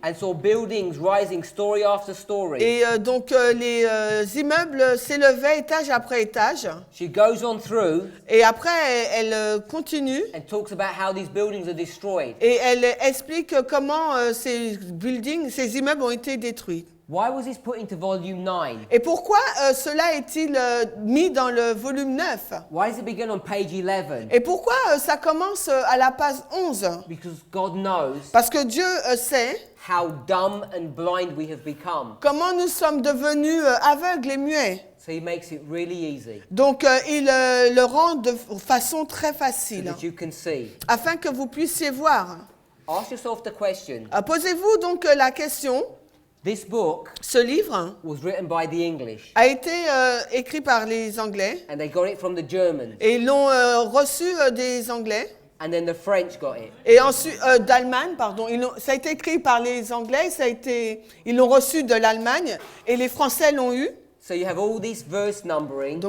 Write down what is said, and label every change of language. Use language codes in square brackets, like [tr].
[en] and saw buildings rising story after story. [fr] Et donc les immeubles s'élevaient étage après étage. [en] She goes on through [fr] Et après, elle continue [en] and talks about how these buildings are destroyed. [fr] et elle explique comment ces immeubles ont été détruits. [en] Why was this put into volume 9? [fr] Et pourquoi cela est-il mis dans le volume 9? [en] Why does it begin on page 11? [fr] Et pourquoi ça commence à la page 11? [en] Because God knows [fr] Parce que Dieu sait [en] how dumb and blind we have become. [fr] comment nous sommes devenus aveugles et muets. [en] So he makes it really easy [fr] Donc il le rend de façon très [en] so [fr] facile, [en] that you can see. [fr] afin que vous puissiez voir. [en] Ask yourself the question. [fr] Posez-vous donc la question, [en] This book [fr] ce livre [en] was written by the English [fr] a été écrit par les Anglais, [en] and they got it from the Germans [fr] et ils l'ont reçu des Anglais, [en] and then the French got it. [fr] et ensuite d'Allemagne, pardon. Ça a été écrit par les Anglais, ils l'ont reçu de l'Allemagne, et les Français l'ont eu. [en] So you have all this verse numbering